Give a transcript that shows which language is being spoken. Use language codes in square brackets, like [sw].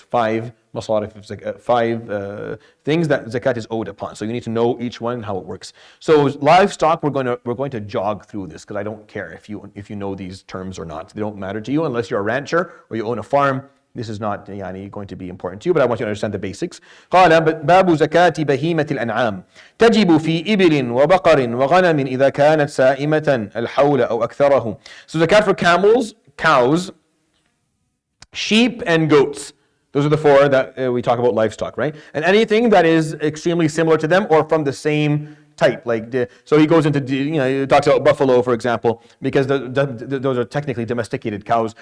[en] 5 masarif, 5 things that zakat is owed upon. So you need to know each one and how it works. So livestock, we're going to jog through this, because I don't care if you know these terms or not. They don't matter to you unless you're a rancher or you own a farm. This is not going to be important to you, but I want you to understand the basics. [ar] قال باب زكاة بهيمة الأنعام تجب في إبل وبقر وغنم إذا كانت سائمة الحول أو أكثره. [en] So zakat for camels, cows, sheep, and goats. Those are the 4 that we talk about livestock, right? And anything that is extremely similar to them or from the same type, so he goes into, he talks about buffalo, for example, because those are technically domesticated cows.